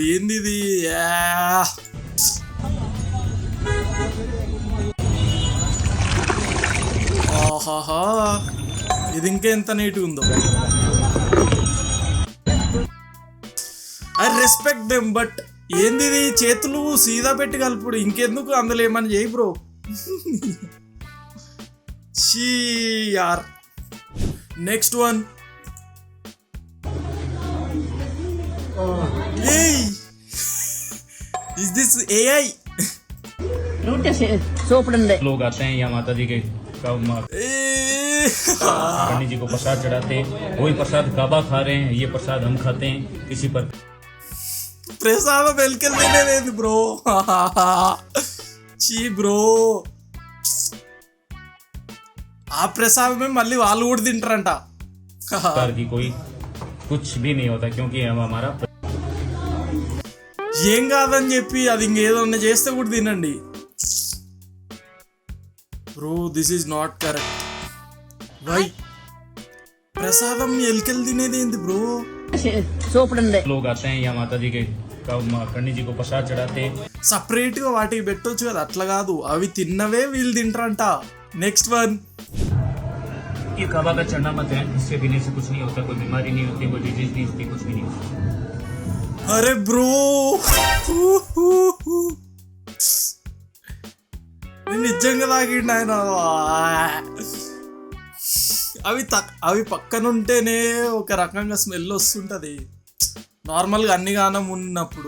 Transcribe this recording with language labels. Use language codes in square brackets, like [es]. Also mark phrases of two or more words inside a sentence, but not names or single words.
[te] ఏంది ఇది? ఆహాహా, ఇది ఇంకా ఎంత నీట్గా ఉందో. [en] I respect them, but [te] ఏంది ఇది? చేతులు సీదా పెట్టి కలుపుడు, ఇంకెందుకు అందులో ఏమని చేయి బ్రో. [en] యార్ next one. Is this AI? [hi] लोग आते हैं या माता जी के पंडित जी को प्रसाद चढ़ाते हैं, वही प्रसाद काबा खा रहे हैं, ये प्रसाद हम खाते हैं. किसी पर [te] ప్రసాదం వెలికెళ్ళలేదు బ్రో. చీ బ్రో, ఆ ప్రసాదమే మళ్ళీ వాళ్ళు కూడా తింటారంట. [hi] प्रकार की कोई कुछ भी नहीं होता, क्योंकि हम हमारा [te] ఏం కాదని చెప్పి అది ఇంకేదో చేస్తే కూడా తినండి బ్రో. [en] this is not correct. [te] వై ప్రసాదం ఎలికెళ్ళి తినేది ఏంది బ్రో? [hi] लोग आते हैं या माता जी के पंडित जी को प्रसाद चढ़ाते हैं. [te] సపరేట్ గా వాటికి పెట్టొచ్చు కదా, అట్లా కాదు, అవి తిన్నవే వీళ్ళు తింటారంట. [en] next one. [hi] ये काबा का चढ़ना मत है, इससे पीने से कुछ नहीं होता, कोई बीमारी नहीं होती, कोई डिजीज नहीं होती, कुछ भी नहीं होता. [te] అరే బ్రో, నేను నిజంగా తాగిండు ఆయన. అవి పక్కన ఉంటేనే ఒక రకంగా స్మెల్ వస్తుంటది, నార్మల్గా అన్ని గానం ఉన్నప్పుడు.